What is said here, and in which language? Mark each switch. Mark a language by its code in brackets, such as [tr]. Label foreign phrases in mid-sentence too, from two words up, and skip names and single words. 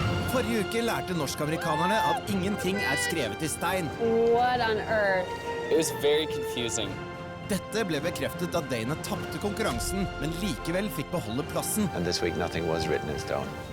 [no] Forrige uke lærte norskamerikanerne at ingenting skrevet I stein. [en] What on earth? It was very confusing. [no] Dette ble bekreftet da Dana tappte konkurransen, men likevel fikk beholde plassen. [en] And this week nothing was written in stone.